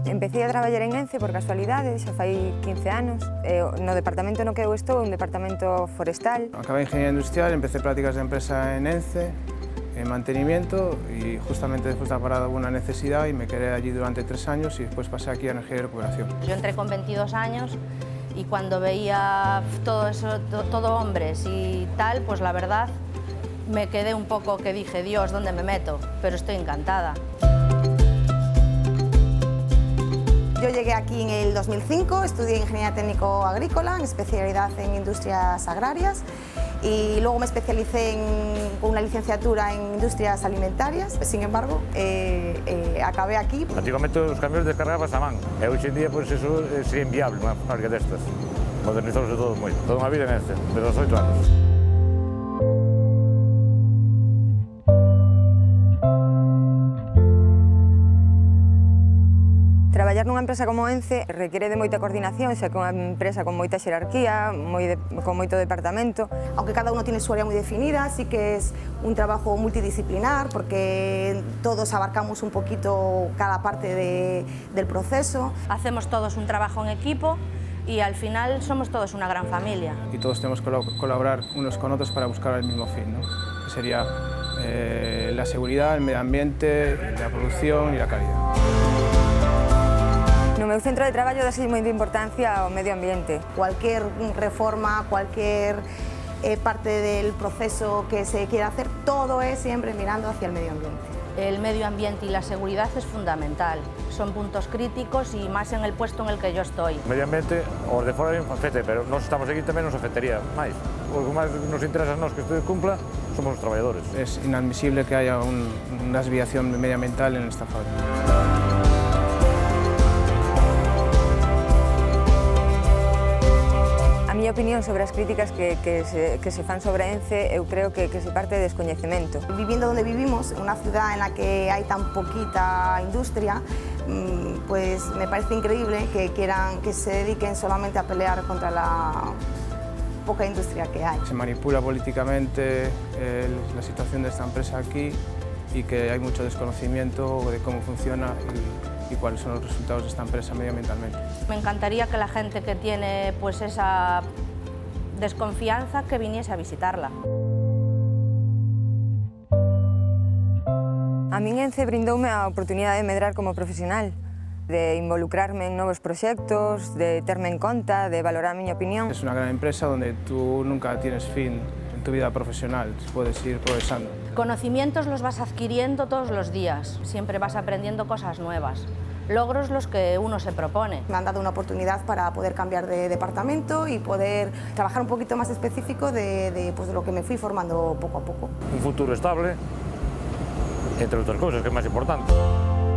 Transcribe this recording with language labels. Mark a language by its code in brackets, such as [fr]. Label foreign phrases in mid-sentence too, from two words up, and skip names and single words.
[gl] Comecei a traballar en Ence por casualidade, xa fai 15 anos. No departamento no que eu estou, un departamento forestal. Acabei Ingeniería Industrial, [es] empecé prácticas de empresa en Ence, en mantenimiento, y justamente después de la parada hubo una necesidad y me quedé allí durante 3 años y después pasé aquí a Energía y Recuperación. Yo entré con 22 años y cuando veía todo eso, todo hombres y tal, pues la verdad me quedé un poco que dije, Dios, ¿dónde me meto? Pero estoy encantada. Yo llegué aquí en el 2005, estudié Ingeniería Técnico Agrícola, en especialidad en Industrias Agrarias, y luego me especialicé con una licenciatura en Industrias Alimentarias. Sin embargo, acabé aquí. [gl] Antigamente os camións descargabas a man, e hoxe en día pues, eso sería inviable unha fábrica destas. Modernizouse todo moito, toda unha vida en este, de 18 anos. Traballar nunha empresa como Ence requiere de moita coordinación, xa que é unha empresa con moita xerarquía, con moito departamento. [es] Aunque cada uno tiene su área muy definida, sí que es un trabajo multidisciplinar porque todos abarcamos un poquito cada parte del proceso. Hacemos todos un trabajo en equipo y al final somos todos una gran familia. Y todos tenemos que colaborar unos con otros para buscar el mismo fin, ¿no? Que sería la seguridad, el medio ambiente, la producción y la calidad. [gl] No meu centro de traballo dase moita importancia ao medio ambiente. [es] Cualquier reforma, cualquier parte del proceso que se quiera hacer, todo es siempre mirando hacia el medio ambiente. El medio ambiente y la seguridad es fundamental. Son puntos críticos y más en el puesto en el que yo estoy. [gl] O medio ambiente, os de fora nos afecte, pero nós estamos aquí tamén nos afectaría máis. O que máis nos interesa a nós que isto cumpla somos os traballadores. [es] Es inadmisible que haya una desviación medioambiental en esta fábrica. [gl] A miña opinión sobre as críticas que se fan sobre Ence, eu creo que se parte de descoñecemento. [es] Viviendo donde vivimos, en una ciudad en la que hay tan poquita industria, pues me parece increíble que se dediquen solamente a pelear contra la poca industria que hay. Se manipula políticamente la situación de esta empresa aquí y que hay mucho desconocimiento de cómo funciona y cuáles son los resultados de esta empresa medioambientalmente. Me encantaría que la gente que tiene pues esa desconfianza que viniese a visitarla. [gl] A min Ence brindoume a oportunidade de medrar como profesional, de involucrarme en novos proxectos, de terme en conta, de valorar a miña opinión. [es] Es una gran empresa donde tú nunca tienes fin en tu vida profesional, puedes ir progresando. Conocimientos los vas adquiriendo todos los días, siempre vas aprendiendo cosas nuevas. Logros los que uno se propone. Me han dado una oportunidad para poder cambiar de departamento y poder trabajar un poquito más específico de lo que me fui formando poco a poco. [gl] Un futuro estable, entre outras cousas, que é máis importante.